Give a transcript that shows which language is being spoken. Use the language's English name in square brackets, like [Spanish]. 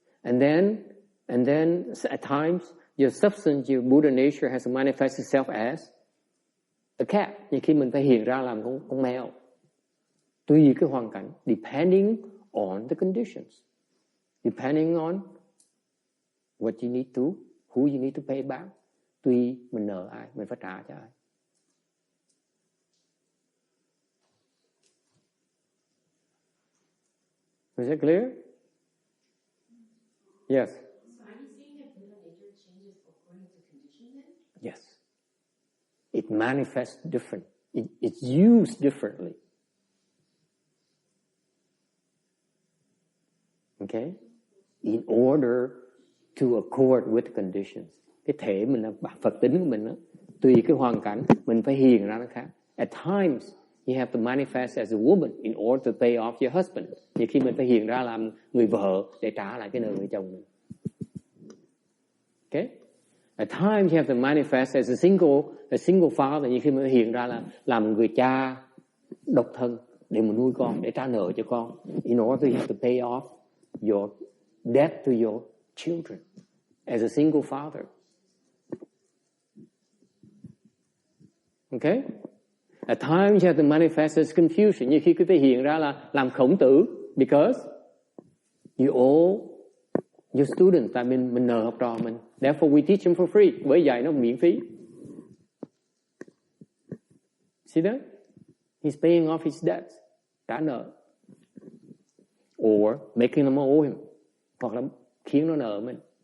[English] And then at times your substance, your Buddha nature has to manifest itself as a cat. [Vietnamese] Như khi mình phải hiện ra làm con mèo. Tùy cái hoàn cảnh, [English] depending on the conditions, depending on what you need to, who you need to pay back. [Vietnamese] Tùy mình nợ ai, mình phải trả cho ai. [English] Is it clear? Yes. So are you saying that Buddha nature changes according to condition then? Yes. It manifests different. It's used differently. Okay? In order to accord with conditions. [Vietnamese] Cái thể mình là Phật tính của mình đó, tùy cái hoàn cảnh mình phải hiện ra nó khác. [English] At times you have to manifest as a woman in order to pay off your husband. [Vietnamese] Thì khi mình phải hiện ra làm người vợ để trả lại cái nợ người chồng mình. [English] Okay? At times you have to manifest as a single father. [Vietnamese] Như khi mình hiện ra là làm người cha độc thân để mà nuôi con, để trả nợ cho con. [English] In order you have to pay off your debt to your children as a single father. Okay? At times you have to manifest as confusion. [Vietnamese] Như khi quý vị hiện ra là làm khổng tử, [English] because you owe your students, [Vietnamese] tại mình nợ học trò mình. [English] Therefore we teach them for free. [Vietnamese] Bởi dạy nó miễn phí. [English] See that? He's paying off his debts. [Vietnamese] Trả nợ. [English] Or making them owe him. [Vietnamese] Hoặc là khiến nó nợ mình.